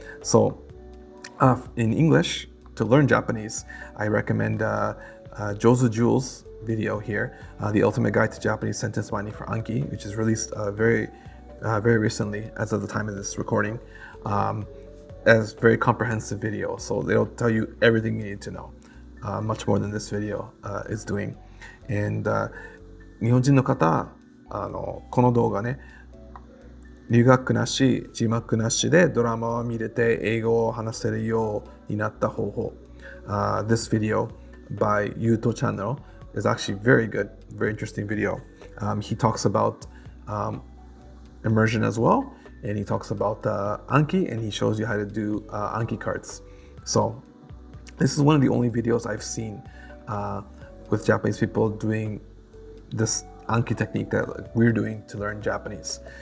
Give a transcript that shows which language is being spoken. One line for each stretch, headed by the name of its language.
English: So in English, to learn Japanese, I recommend Jouzu Juls video here, The Ultimate Guide to Japanese Sentence Mining for Anki, which is released very recently as of the time of this recording. As very comprehensive video, so they'll tell you everything you need to know, much more than this video is doing.
Japanese: And 日本人の方、この動画ね、留学なし、字幕なしでドラマを見れて英語を話せるようになった方法。
English: This video by Yuuto channel is actually very good, very interesting video. He talks about immersion as well, and he talks about Anki, and he shows you how to do Anki cards. So this is one of the only videos I've seen with Japanese people doing this Anki technique that we're doing to learn Japanese.